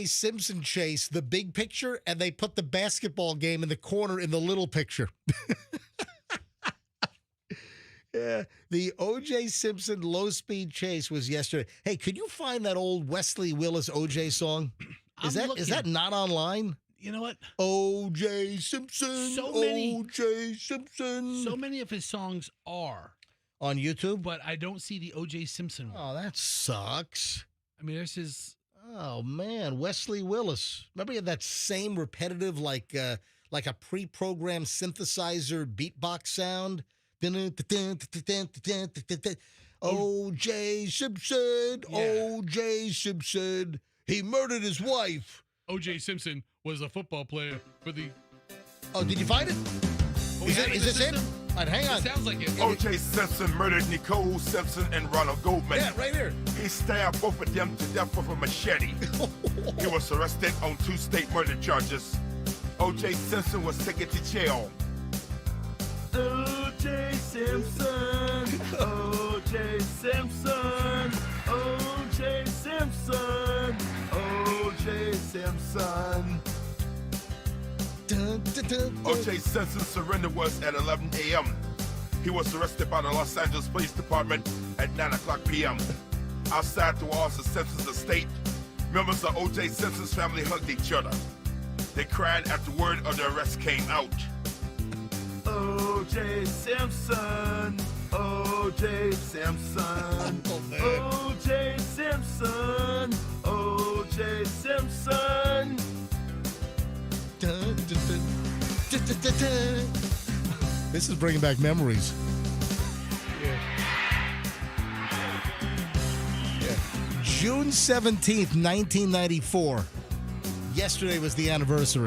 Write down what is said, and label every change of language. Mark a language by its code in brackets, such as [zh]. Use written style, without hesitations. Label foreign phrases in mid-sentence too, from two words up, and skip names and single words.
[en] Simpson chase the big picture, and they put the basketball game in the corner in the little picture. Yeah, the O.J. Simpson low-speed chase was yesterday. Hey, could you find that old Wesley Willis O.J. song? Is that not online? You know what? O.J. Simpson, O.J. Simpson. So many of his songs are on YouTube, but I don't see the O.J. Simpson one. Oh, that sucks. I mean, there's his. Oh man, Wesley Willis. Remember he had that same repetitive, like a pre-programmed synthesizer beatbox sound. O.J. Simpson, O.J. Simpson. He murdered his wife. O.J. Simpson was a football player for the. Oh, did you find it? Is this it? All right, hang on. It sounds like it. O.J. Simpson murdered Nicole Simpson and Ronald Goldman. Yeah, right here. He stabbed both of them to death with a machete. He was arrested on 2 state murder charges. O.J. Simpson was taken to jail. O.J. Simpson, O.J. Simpson, O.J. Simpson, O.J. Simpson. O.J. Simpson's surrender was at 11 a.m. He was arrested by the Los Angeles Police Department at 9 o'clock p.m. Outside the walls of Simpson's estate, members of O.J. Simpson's family hugged each other. They cried after word of the arrest came out. O.J. Simpson, O.J. Simpson, O.J. Simpson, O.J. Simpson. This is bringing back memories. Yeah. June 17th, 1994. Yesterday was the anniversary.